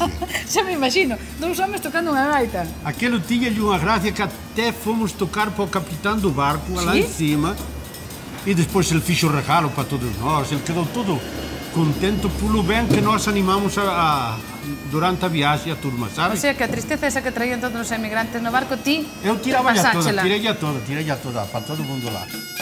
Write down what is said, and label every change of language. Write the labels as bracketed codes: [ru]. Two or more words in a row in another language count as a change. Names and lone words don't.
[gl] Xa me imagino, dous homens tocando unha gaita. [pt] Aquilo tinha-lhe uma graça que até fomos tocar para o capitão do barco, lá em cima, e depois ele fez o regalo para todos nós, ele quedou todo contente pelo bem que nós animamos durante a viagem a turma, [gl] O [pt] sabe? [gl] sea, que a tristeza esa que traían todos os emigrantes no barco, ti... [pt] Eu tirava-lhe [gl] pasáchela. [pt] tirei-lhe toda, para todo mundo lá.